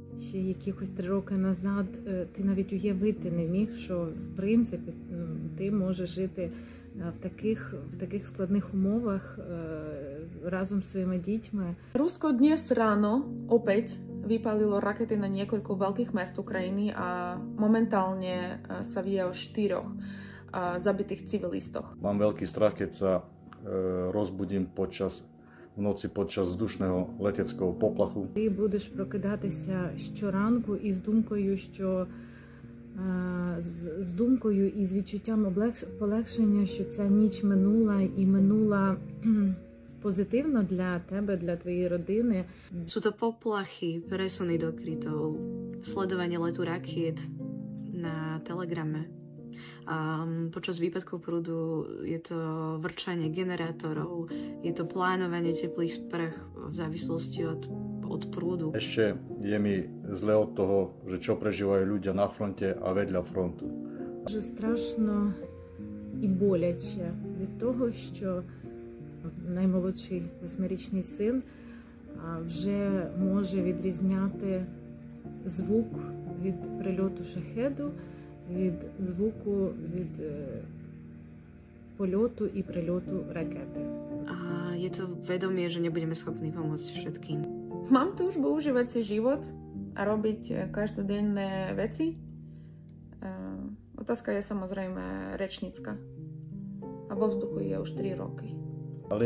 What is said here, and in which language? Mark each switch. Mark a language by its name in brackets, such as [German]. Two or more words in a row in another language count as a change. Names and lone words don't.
[Ukrainian] ще якихось 3 роки назад ти навіть уявити не міг, що в принципі ти можеш жити в таких складних умовах разом з своїми дітьми. [Slovak] Rusko dnes ráno opäť vypálilo rakety na niekoľko veľkých mest Ukrajiny a momentálne sa vie o 4 zabitých civilistoch. Mám veľký strach, keď sa rozbudím v noci počas vzdušného leteckého poplachu. [Ukrainian] Ти будеш прокидатися щоранку із думкою, і з відчуттям полегшення, що ця ніч минула і минула позитивно для тебе, для твоєї родини. [Slovak] Sú to poplachy, presuny do krytov, sledovanie letu rakiet na Telegrame. A počas výpadkov prúdu je to vrčanie generátorov, je to plánovanie teplých sprch v závislosti od prúdu. Ešte je mi zle od toho, že čo prežívajú ľudia na fronte a vedľa frontu. [Ukrainian] Дуже страшно і боляче від того, що наймолодший 8-річний син вже може відрізняти звук від прильоту шахеду, від звуку від польоту і прильоту ракети. [Slovak] A je to vedomie, že nebudeme schopní pomôcť všetkým. Mám túžbu užívať si život a robiť každodenné veci. Otázka je samozrejme rečnícka. A vo vzduchu je už 3 roky.